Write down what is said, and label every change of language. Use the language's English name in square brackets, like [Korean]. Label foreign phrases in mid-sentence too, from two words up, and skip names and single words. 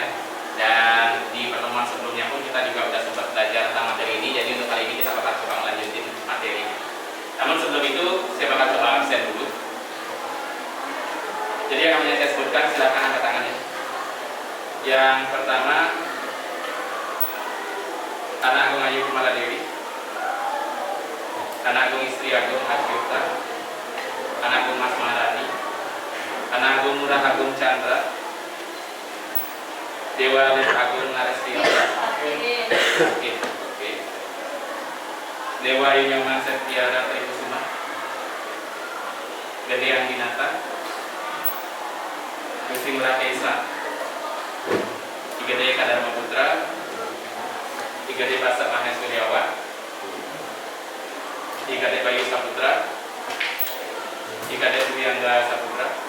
[Indonesian] Dan di pertemuan sebelumnya pun kita juga sudah sempat belajar tentang materi ini. Jadi untuk kali ini kita bakal coba melanjutin materi. Namun sebelum itu saya bakal coba absen dulu. Jadi yang namanya saya sebutkan silahkan angkat tangannya. Yang pertama, Anak Agung Ayu Kumala Dewi, Anak Agung Istri Agung Asyuta, Anak Agung Mas Maharani, Anak Agung Murah Agung Chandra, Dewa Lir Agung Narestiara, Dewa Yunyaman Septiara Trikusuma, Gede Angginata, Gusti Murah Esa, Igede Kadarma Putra, Igade Pasak Mahes Wiryawan, Igade Bayu Saputra, Igade Duyangga Saputra,